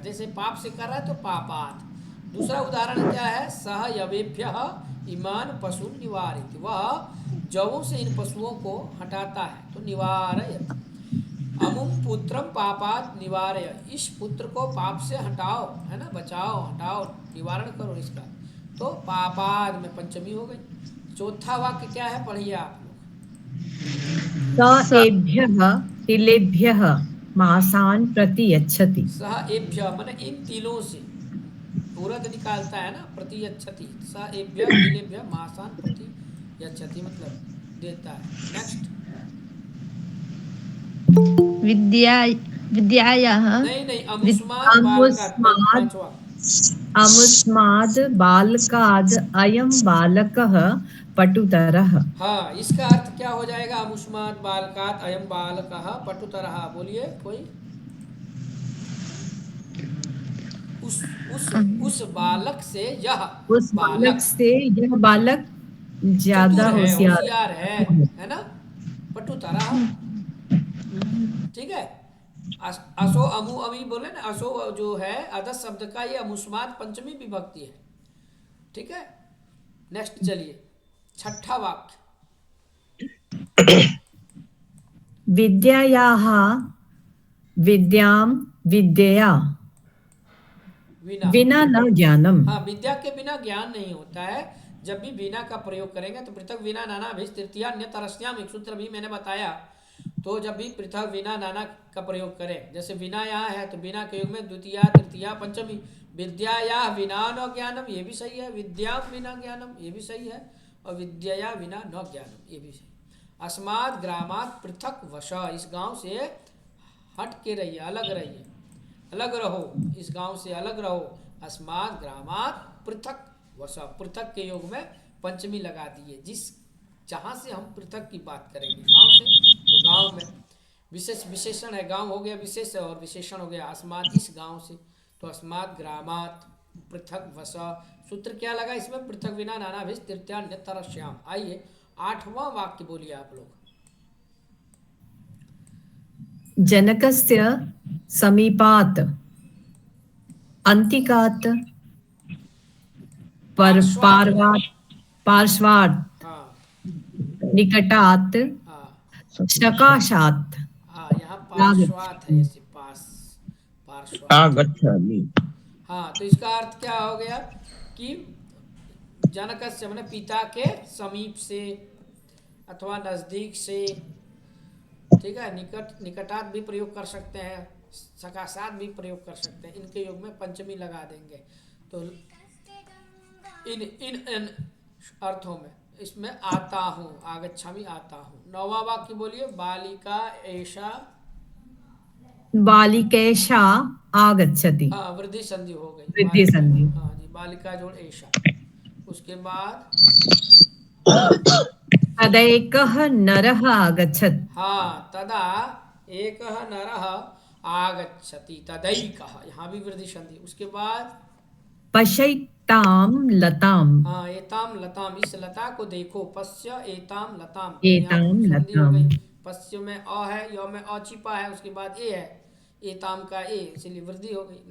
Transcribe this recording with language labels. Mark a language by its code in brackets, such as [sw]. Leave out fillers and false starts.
[hi] जैसे पाप से कर रहा है तो पापात। दूसरा उदाहरण क्या है, [sa] सह यवेभ्य इमान पशु निवारित, [hi] वह जवों से इन पशुओं को हटाता है, तो निवारयति। [sa] अमुम पुत्रम पापात निवारय, [hi] इस पुत्र को पाप से हटाओ, है ना, बचाओ, हटाओ, निवारण करो इसका, तो पापाद में पंचमी हो गई। चौथा वाक्य क्या है, पढ़िए आप लोग। [sa] स एभ्यः तिलेभ्यः मासान् प्रति यच्छति। सह एभ्य [hi] माने इन तिलों से उरद निकालता है ना, [sa] प्रति यच्छति। सह एभ्य तिलेभ्य मासान प्रति यच्छति, [hi] मतलब देता है। [en] Next. [sa] विद्या विद्यायाः [hi] नहीं, [sa] अमुष्माद बालकात्, [hi] पांचवा। [sa] अमुष्माद् बालकाद् अयं बालकः पटुतरः। [hi] हाँ, इसका अर्थ क्या हो जाएगा, [sa] अमुष्माद बालकात् अयं बालकः पटुतरः, [hi] बोलिए कोई। उस बालक से यह उस बालक से यह बालक ज्यादा चतुर है, होशियार होशियार है ना, पटुतरः, ठीक है। असो अमु अमी बोले ना, असो जो है अदस शब्द का, ये अमुष्माद पंचमी विभक्ति है, ठीक है। नेक्स्ट चलिए, छठा वाक्य। [sa] विद्यायाः विद्यां विद्यया विना। विना न ज्ञानम। [hi] हाँ, विद्या के बिना ज्ञान नहीं होता है। जब भी बिना का प्रयोग करेंगे तो [sa] पृथक विना नाना भी तृतीया अन्य तरस्याम, [hi] एक सूत्र भी मैंने बताया। तो जब भी पृथक विना नाना का प्रयोग करें, जैसे विना यहाँ है तो बिना के युग में द्वितीया तृतीया पंचमी। [sa] विद्या या विना न ज्ञानम, [hi] ये भी सही है। [sa] विद्या बिना ज्ञानम, [hi] ये भी सही है। और [sa] विद्या बिना न ज्ञानम, [hi] ये भी सही। [sa] अस्मात् ग्रामात् पृथक वश, [hi] इस गांव से हट के रहिए, अलग रहिए, अलग रहो, इस गांव से अलग रहो। [sa] अस्मात् ग्रामात् पृथक वश, [hi] पृथक के योग में पंचमी लगा दिए। जिस जहाँ से हम पृथक की बात करेंगे गांव से, तो गांव में विशेष विशेषण है, गांव हो गया विशेष और विशेषण हो गया अस्मात्, इस गांव से। तो [sa] अस्मात् ग्रामात् पृथक वश, [hi] सूत्र क्या लगा इसमें? [sa] पृथक विना नाना भी तृतीयान्यतरस्याम। [hi] आइए 8वां वाक्य बोलिए आप लोग। [sa] जनकस्य समीपात् अन्तिकात् पार्श्वात् [hi] हाँ [sa] निकटात् [hi] हाँ [sa] सकाशात्। [hi] हाँ, यहाँ पार्श्वात है, ऐसे पास, पार्श्वात। [sa] आगच्छामि। [hi] हाँ, तो इसका अर्थ क्या हो गया कि जनकस्य माने पिता के समीप से अथवा नजदीक से, ठीक है। निकट, निकटात भी प्रयोग कर सकते हैं, सकाशात भी प्रयोग कर सकते हैं। इनके योग में पंचमी लगा देंगे। तो इन अर्थों में इसमें आता हूँ, आगच्छामि आता हूँ। 9वां वाक्य बोलिए। [sa] बालिका ऐशा, बालिकेशा आगच्छति। [hi] हाँ, वृद्धि संधि हो गई, वृद्धि संधि। हाँ जी, बालिका जोड़ ऐशा। उसके बाद [sa] तदैकः नरः आगच्छत्। [hi] हाँ, [sa] तदा एकः नरः आगच्छति, [hi] तदैकः, यहाँ भी वृद्धि संधि। उसके बाद [sa] पश्यतां लताम। [hi] हाँ, [sa] एताम लताम, [hi] इस लता को देखो। [sa] पश्य एताम लताम, एताम [hi] यहाँ संधि हो [sa] लताम। [hi] गई। पश्य में अ है, य में अ छिपा है, उसके बाद ए है, एताम का ए, इसलिए वृद्धि हो गई।